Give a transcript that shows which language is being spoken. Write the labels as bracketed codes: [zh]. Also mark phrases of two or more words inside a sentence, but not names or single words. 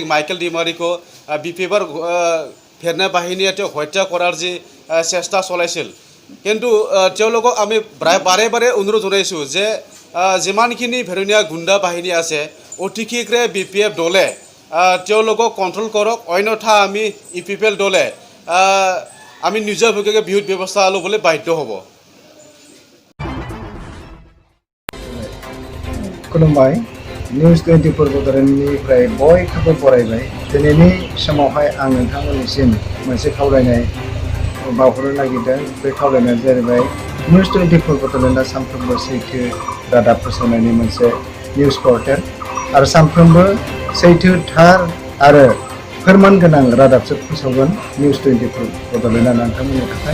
[as] মাইকেল ডিমাৰীকো বিপিএফৰ ভেৰণীয়া বাহিনীয়ে তেওঁক হত্যা কৰাৰ যি চেষ্টা চলাইছিল, কিন্তু তেওঁলোকক আমি বাৰে বাৰে অনুৰোধ জনাইছোঁ যে যিমানখিনি ভেৰণীয়া গুণ্ডা বাহিনী আছে অতি শীঘ্ৰে বিপিএফ দলে তেওঁলোকক কণ্ট্ৰল কৰক, অন্যথা আমি পিপিএল দলে আমি নিজাববীয়াকৈ বিহুত ব্যৱস্থা ল'বলৈ বাধ্য হ'ব। [brx] खुलुमबाय निउज 24 बड'लेण्डनिफ्राय बयखौबो बरायबाय। दिनैनि समावहाय आं नोंथांमोननिसिम मोनसे खावलायनाय बावहरनो नागिरदों। बे खावलायनाया जाहैबाय निउज 24 बड'लेण्डआ सानफ्रोमबो सैथो रादाब फोसावनायनि मोनसे [en] news portal [brx] आरो सानफ्रोमबो सैथो थार आरो फोरमान गोनां रादाबसो फोसावगोन निउज 24 बड'लेण्डआ नोंथांमोननि थाखाय।